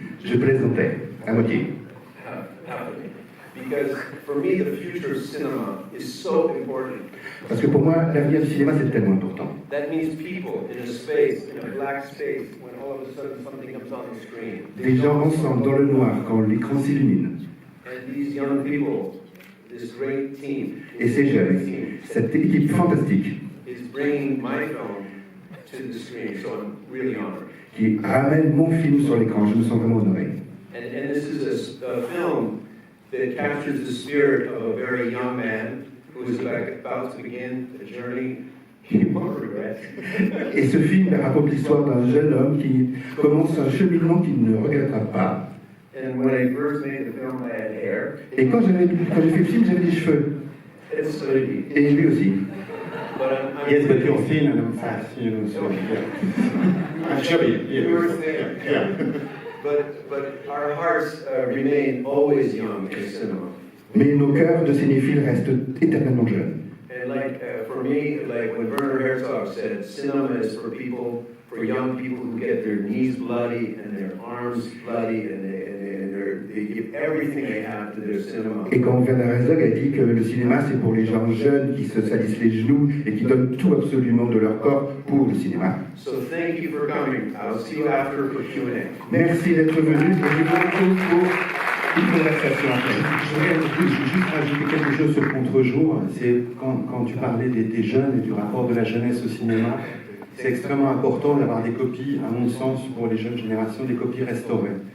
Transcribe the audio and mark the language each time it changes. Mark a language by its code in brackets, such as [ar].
[fr] Je plaisantais, à moitié. [en] Because for me, the future of cinema is so important. [fr] Parce que pour moi, l'avenir du cinéma, c'est tellement important. [en] That means people in a space, in a black space, when all of a sudden something comes on the screen. [fr] Des gens ensemble dans le noir quand l'écran s'illumine. [en] And these young people, this great team, [fr] Et ces jeunes, cette équipe fantastique, [en] is bringing my film to the screen. So I'm really honored. [fr] qui ramène mon film sur l'écran. Je me sens vraiment honoré. [en] And this is a film that captures the spirit of a very young man who is about to begin a journey he won't regret. [fr] Et ce film raconte l'histoire d'un jeune homme qui commence un cheminement qu'il ne regrettera pas. [en] And when I first made the film, I had hair. [fr] Et quand j'ai fait le film, j'avais des cheveux. [en] And so did he. [fr] Et lui aussi. [en] But Yes, but you're thin and I'm fat, you know, so yeah. I'm chubby. You were thin. Yeah. But our hearts remain always young in cinema. [fr] Mais nos cœurs de cinéphiles restent éternellement jeunes. [en] And for me, like when Werner Herzog said, cinema is for people, for young people who get their knees bloody and their arms bloody and they give everything they have to their cinema. [fr] Et quand Werner Herzog a dit que le cinéma c'est pour les gens jeunes qui se salissent les genoux et qui donnent tout absolument de leur corps pour le cinéma. [en] So thank you for coming. I'll see you after for Q&A. [fr] Merci d'être venu et je vous retrouve pour une conversation après. Je veux juste rajouter quelque chose sur le contre-jour. C'est quand tu parlais des jeunes et du rapport de la jeunesse au cinéma, c'est extrêmement important d'avoir des copies, à mon sens, pour les jeunes générations, des copies restaurées.